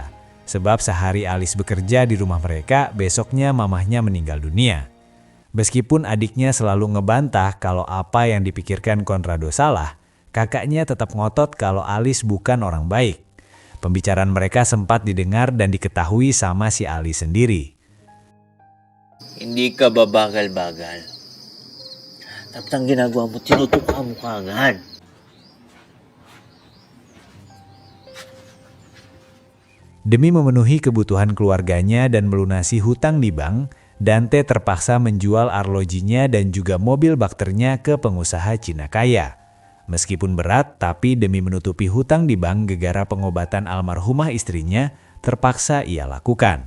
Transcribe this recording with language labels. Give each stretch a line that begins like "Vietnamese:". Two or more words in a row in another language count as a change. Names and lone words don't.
Indonesian: Sebab sehari Alice bekerja di rumah mereka, besoknya mamahnya meninggal dunia. Meskipun adiknya selalu ngebantah kalau apa yang dipikirkan Conrado salah, kakaknya tetap ngotot kalau Alice bukan orang baik. Pembicaraan mereka sempat didengar dan diketahui sama si Alice sendiri.
Filipino: Hindi ka babagal-bagal. Tapos ang ginagawa mo, tinutuka mo kagad.
Indonesian: Demi memenuhi kebutuhan keluarganya dan melunasi hutang di bank, Dante terpaksa menjual arlojinya dan juga mobil bakternya ke pengusaha Cina kaya. Meskipun berat, tapi demi menutupi hutang di bank gegara pengobatan almarhumah istrinya, terpaksa ia lakukan.